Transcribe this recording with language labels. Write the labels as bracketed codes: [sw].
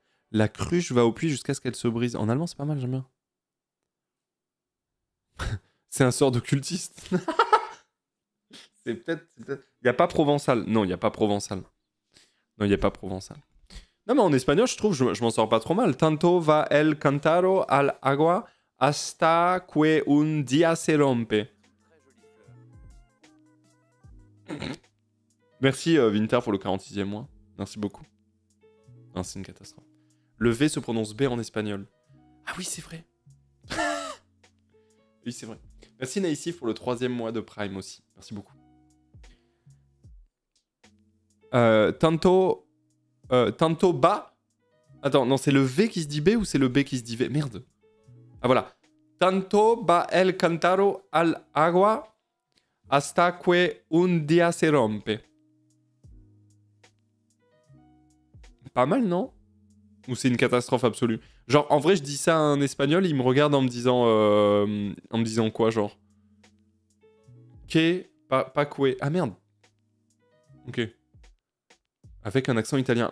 [fr] La cruche va au puits jusqu'à ce qu'elle se brise. En allemand, c'est pas mal, j'aime bien. C'est un sort de cultiste. C'est peut-être... Il n'y a pas provençal. Non, il n'y a pas provençal. Non, il n'y a pas provençal. Non, mais en espagnol, je trouve, je m'en sors pas trop mal. [es] Tanto va el cantaro al agua hasta que un día se rompe. [fr] Merci Winter pour le 46e mois. Merci beaucoup. Non, c'est une catastrophe. Le V se prononce B en espagnol. Ah oui, c'est vrai. Oui, c'est vrai. Merci Naïsif pour le 3e mois de Prime aussi. Merci beaucoup. [es] Tanto ba. [fr] Attends, non, c'est le V qui se dit B ou c'est le B qui se dit V? Merde. Ah voilà. [es] Tanto ba el cantaro al agua hasta que un día se rompe. [fr] Pas mal, non? Ou c'est une catastrophe absolue? Genre, en vrai, je dis ça à un espagnol, il me regarde en me disant quoi, genre? Que, pas que. Ah merde. Ok. Avec un accent italien.